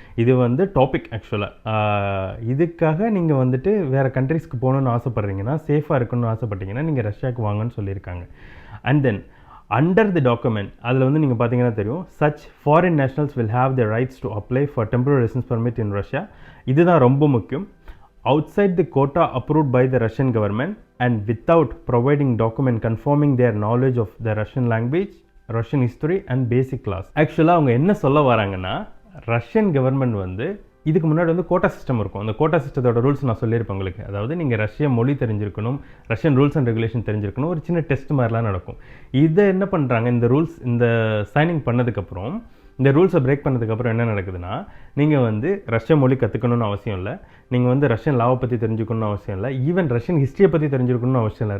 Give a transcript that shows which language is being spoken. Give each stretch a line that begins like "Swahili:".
Tamil: இது டாபிக் ஆக்சுவலாக. இதுக்காக நீங்கள் வேறு கண்ட்ரிஸ்க்கு போகணுன்னு ஆசைப்பட்றீங்கன்னா, சேஃபாக இருக்கணும்னு ஆசைப்பட்டீங்கன்னா நீங்கள் ரஷ்யாவுக்கு வாங்கன்னு சொல்லியிருக்காங்க.
English: and then under the document
Tamil: அதில் நீங்கள் பார்த்தீங்கன்னா தெரியும்,
English: Such foreign nationals will have the rights to apply for temporary residence permit in Russia.
Tamil: இதுதான் ரொம்ப முக்கியம்.
English: Outside the quota approved by the Russian government and without providing document confirming their knowledge of the Russian language, Russian history and basic class.
Tamil: ஆக்சுவலாக அவங்க என்ன சொல்ல வராங்கன்னா, Russian government இதுக்கு முன்னாடி கோட்டா சிஸ்டம் இருக்கும். அந்த கோட்டா சிஸ்டத்தோட ரூல்ஸ் நான் சொல்லியிருப்பேன் உங்களுக்கு. அதாவது நீங்கள் ரஷ்ய மொழி தெரிஞ்சிருக்கணும், ரஷ்யன் ரூல்ஸ் அண்ட் ரெகுலேஷன் தெரிஞ்சிருக்கணும், ஒரு சின்ன டெஸ்ட் மாதிரிலாம் நடக்கும். இதை என்ன பண்ணுறாங்க, இந்த ரூல்ஸ் இந்த சைனிங் பண்ணதுக்கப்புறம், இந்த ரூல்ஸை பிரேக் பண்ணதுக்கப்புறம் என்ன நடக்குதுன்னா, நீங்கள் ரஷ்ய மொழி கற்றுக்கணும்னு அவசியம் இல்லை, நீங்கள் ரஷ்யன் லாவை பற்றி தெரிஞ்சுக்கணும்னு அவசியம் இல்லை, ஈவன் ரஷ்யன் ஹிஸ்ட்ரியை பற்றி தெரிஞ்சுக்கணும்னு அவசியம் இல்லை.